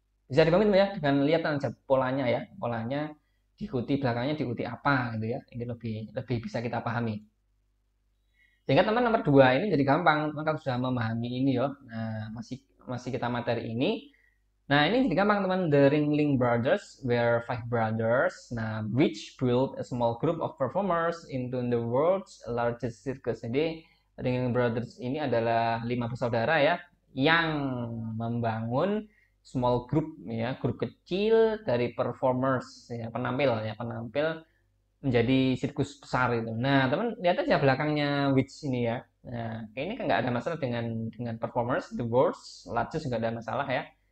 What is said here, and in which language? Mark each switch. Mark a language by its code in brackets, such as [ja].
[id] Bisa dipahami ya dengan lihat aja polanya ya, polanya diikuti belakangnya diikuti apa gitu ya, ini lebih lebih bisa kita pahami. Sehingga teman nomor 2 ini jadi gampang, teman kan sudah memahami ini ya. Nah, masih masih kita materi ini. Nah, ini jadi gampang teman. [en] The Ringling Brothers were five brothers. Nah, which built a small group of performers into the world's largest circus. [id] Jadi, Ringling Brothers ini adalah 5 bersaudara ya, yang membangun [en] small group [id] ya, grup kecil dari performers ya, penampil menjadi sirkus besar itu. Nah, teman lihat aja belakangnya which ini ya. Nah, ini kan nggak ada masalah dengan performers, the words, largest nggak ada masalah ya.